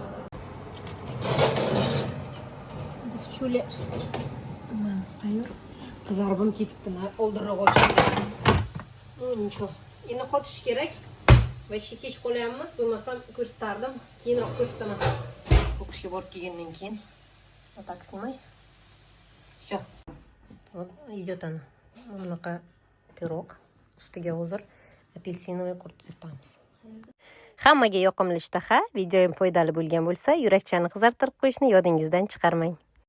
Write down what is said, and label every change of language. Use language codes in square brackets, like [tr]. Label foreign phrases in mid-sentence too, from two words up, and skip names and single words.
[ru] Девчули, у нас тайор. [uz] Qizarib ham ketibdi, oldinroq olishim. Nima? Endi qotish kerak. Va ishga kech qolyapmiz, bo'lmasam ko'rsatardim. Keyinroq ko'rsataman. O'qishga borib kelgandan keyin. [ru] Так снимай. Всё. Вот идет она. [uz] Bunaqa pirog. Ustiga hozir apelsinovый qurt surtamiz. Hammaga yoqimli ishtaha, videoim foydali bo'lgan bo'lsa, yurakchani qizartirib qo'yishni yodingizdan chiqarmang.